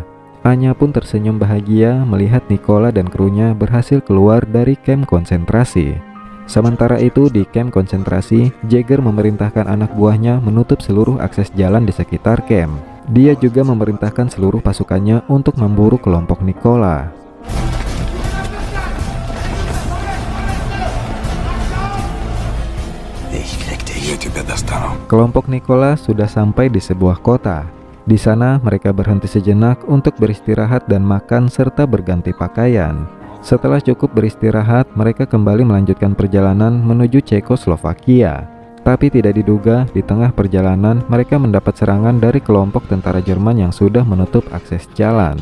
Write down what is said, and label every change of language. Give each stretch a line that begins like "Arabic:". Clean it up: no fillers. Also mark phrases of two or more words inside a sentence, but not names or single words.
Indonesian: Anya pun tersenyum bahagia melihat Nicola dan krunya berhasil keluar dari camp konsentrasi. Sementara itu di camp konsentrasi, Jaeger memerintahkan anak buahnya menutup seluruh akses jalan di sekitar camp. Dia juga memerintahkan seluruh pasukannya untuk memburu kelompok Nicola.
Russian: Я тебя достану.
Indonesian: Kelompok Nicola sudah sampai di sebuah kota. Di sana mereka berhenti sejenak untuk beristirahat dan makan serta berganti pakaian. Setelah cukup beristirahat, mereka kembali melanjutkan perjalanan menuju Cekoslovakia. Tapi tidak diduga, di tengah perjalanan mereka mendapat serangan dari kelompok tentara Jerman yang sudah menutup akses jalan.